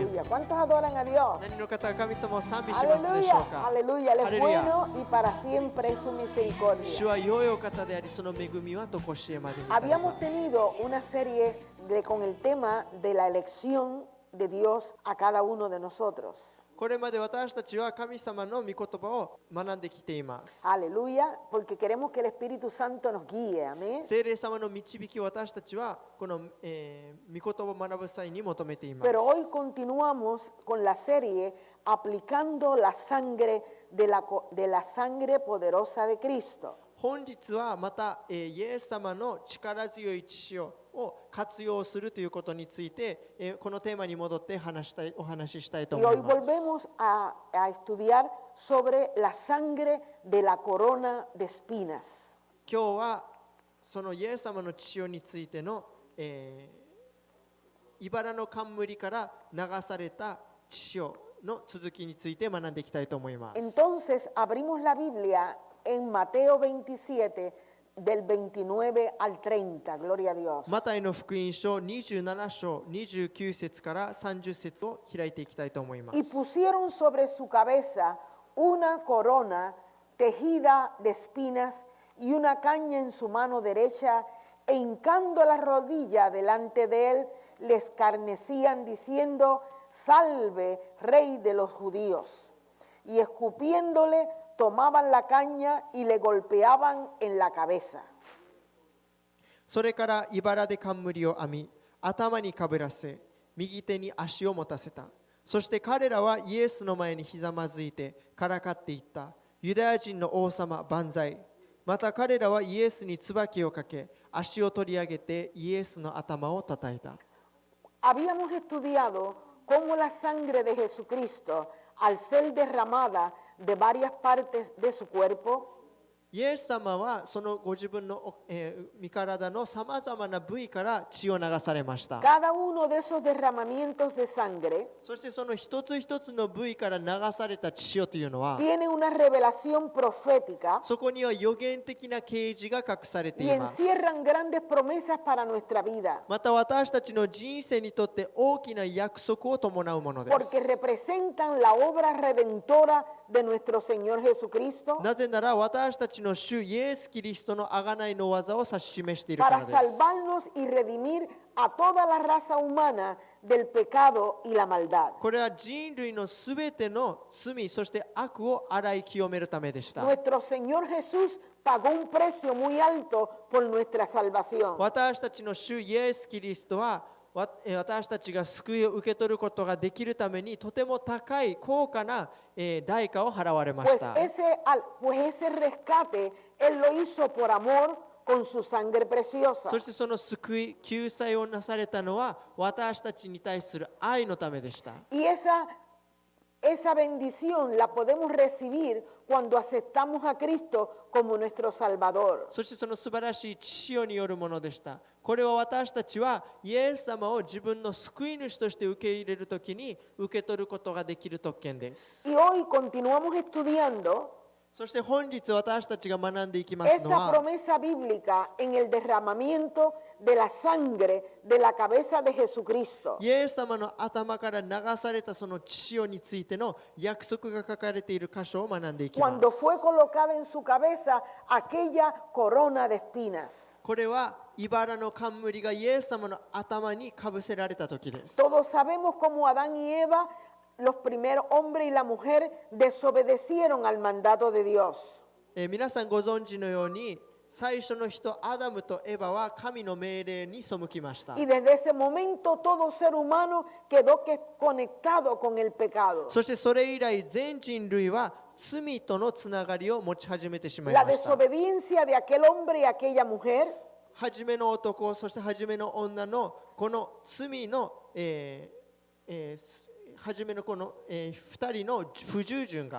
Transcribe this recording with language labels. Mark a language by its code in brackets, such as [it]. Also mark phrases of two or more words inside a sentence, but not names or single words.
[es] ¿Cuántos adoran a Dios? [ja] 何の方が神様を賛美しますでしょ [es] Aleluya, [ja] うか。 [es] aleluya. Él es Aleluya. bueno y para siempre es su [ja] 主 [es] misericordia. [ja] は良いお方であり、その恵みは常しえまでに至り [es] Habíamos [ja] ます。 [es] tenido una serie con el tema de la elección de Dios a cada uno de nosotros. [ja] これまで私たちは神様の御言葉を学んできています。 [es] Aleluya, porque queremos que el Espíritu Santo nos guíe, amén. [ja] 聖霊様の導きを私たちはこの、御言葉を学ぶ際に求めています。 [es] Pero hoy continuamos con la serie aplicando la sangre de la sangre poderosa de Cristo. [ja] 本日はまた、イエス様の力強い血潮を活用するということについて、このテーマに戻ってお話ししたいと [es] Y [ja] 思い [es] hoy [ja] ます。 [es] volvemos a estudiar sobre la sangre de la corona de espinas. [ja] 今日はそのイエス様の血潮についての、茨の冠から流された血潮の続きについて学んでいきたいと思います。 [es] Entonces abrimos la Biblia en Mateo 27 del 29 al 30, gloria a Dios. [ja] マタイの福音書27章29節から30節を開いていきたいと思いま [es] Y [ja] す。 [es] pusieron sobre su cabeza una corona tejida de espinas y una caña en su mano derecha, e hincando la rodilla delante de él, le escarnecían diciendo: Salve, Rey de los judíos. Y escupiéndole, tomaban la caña y le golpeaban en la cabeza. [ja] それから茨で冠を編み、頭にかぶらせ、右手に足を持たせた。そして彼らはイエスの前にひざまずいてからかっていった。ユダヤ人の王様万歳。また彼らはイエスに椿をかけ、足を取り上げてイエスの頭を叩いた。 [es] Habíamos estudiado cómo la sangre de Jesucristo, al ser derramada de varias partes de su cuerpo, [ja] イエス様はそのご自分の、身体のさまざまな部位から血を流されました。 [es] cada uno de esos derramamientos de sangre [ja] そしてその一つ一つの部位から流された血潮というのは、 [es] tiene una revelación profética [ja] そこには予言的な啓示が隠されて [es] y [ja] います。 [es] encierran grandes promesas para nuestra vida, [ja] また私たちの人生にとって大きな約束を伴うもので [es] porque [ja] す。 [es] representan la obra redentora de nuestro Señor Jesucristo [ja] なぜなら私たちの主イエス・キリストの贖いの技を指し示しているか [es] para [ja] らです。 [es] salvarnos y redimir a toda la raza humana del pecado y la maldad. [ja] これは人類のすべての罪、そして悪を洗い清めるためでした。 [es] Nuestro Señor Jesús pagó un precio muy alto por nuestra salvación. [ja] 私たちの主イエス・キリストは私たちが救いを受け取ることができるためにとても高い高価な代価を払われま [es] Pues [ja] した。 [es] ese rescate Él lo hizo por amor con su sangre preciosa. [ja] そしてその救い、救済をなされたのは私たちに対する愛のためでした。 [es] Y esa bendición la podemos recibir cuando aceptamos a Cristo como nuestro Salvador. [ja] そしてその素晴らしい血潮によるものでした。これは私たちはイエス様を自分の救い主として受け入れるときに受け取ることができる特権です。 [es] Y hoy continuamos estudiando [ja] そして本日私たちが学んでいきますの [es] esa [ja] は [es] promesa bíblica en el derramamiento de la sangre de la cabeza de Jesucristo. [ja] イエス様の頭から流されたその血潮についての約束が書かれている箇所を学んでいきま [es] Cuando [ja] す。 [es] fue colocada en su cabeza aquella corona de espinas. [ja] これは茨の冠がイエス様の頭にかぶせられた時です。 [es] Todos sabemos cómo Adán y Eva, los primeros hombre y la mujer, desobedecieron al mandato de Dios. [ja] 皆さんご存知のように最初の人アダムとエバは神の命令に背きました。 [es] Y desde ese momento todo ser humano quedó conectado con el pecado. [ja] そしてそれ以来全人類は罪とのつながりを持ち始めてしまい [es] La [ja] ました。 [es] desobediencia de aquel hombre y aquella mujer [ja] 初めの男、そして初めの女のこの罪の、初めのこの、2人の不従順が